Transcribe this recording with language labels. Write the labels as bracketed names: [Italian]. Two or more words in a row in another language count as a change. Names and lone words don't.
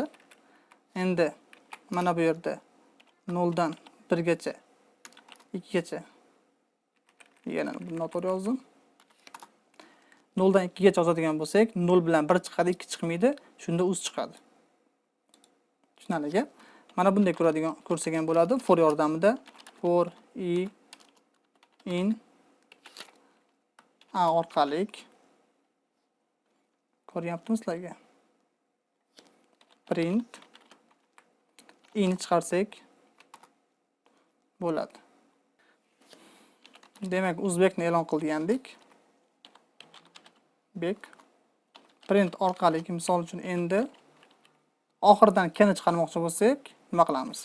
[Uzbek] Endi mana bu yerda 0 dan 1 gacha, 2 gacha. Yana buni noto'g'ri yozdim. 0 dan 2 gacha yozadigan bo'lsak, 0 bilan 1 chiqadi, 2 chiqmaydi. Shunda uz chiqadi. Tushunarligi. Mana bunday ko'rsak ham bo'ladi. For yordamida [English] for i in a [Uzbek] orqali ko'ryaptimizlarga. Print i'ni chiqarsak bo'ladi. Demak, uzbekni e'lon qilgandik. Bek print orqali misol uchun endi oxirdan kni chiqarmoqchi bo'lsak, nima qilamiz?